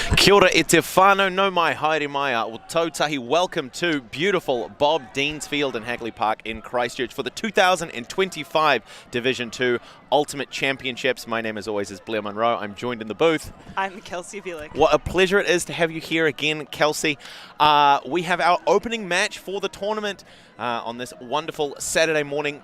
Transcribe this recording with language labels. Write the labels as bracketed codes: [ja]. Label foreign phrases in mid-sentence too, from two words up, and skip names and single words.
[mi] Kia ora e te whānau, no mai haere mai o tautahi. [en] Welcome to beautiful Bob Deans Field in Hagley Park in Christchurch for the 2025 Division 2 Ultimate Championships. My name, as always, is Blair Monroe. I'm joined in the booth. I'm Kelsey Vielik. What a pleasure it is to have you here again, Kelsey. We have our opening match for the tournament on this wonderful Saturday morning.